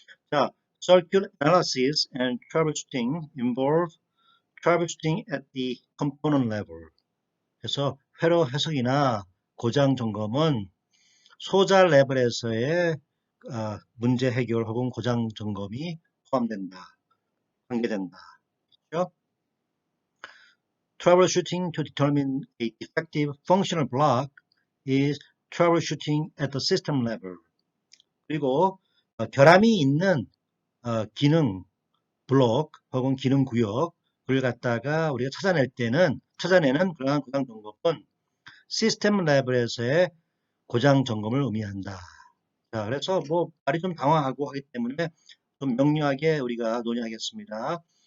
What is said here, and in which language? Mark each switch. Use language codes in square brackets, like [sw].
[en] 자, circuit analysis and troubleshooting involve troubleshooting at the component level. 그래서 [ko] 회로 해석이나 고장 점검은 소자 레벨에서의 문제 해결 혹은 고장 점검이 포함된다. 관계된다. 그렇죠? [en] Troubleshooting to determine a defective functional block is troubleshooting at the system level. [ko] 그리고 결함이 있는 기능 블록 혹은 기능 구역을 갖다가 우리가 찾아내는 그러한 고장 점검은 시스템 레벨에서의 고장 점검을 의미한다. 자, 그래서 뭐 말이 좀 당황하고 하기 때문에 좀 명료하게 우리가 논의하겠습니다.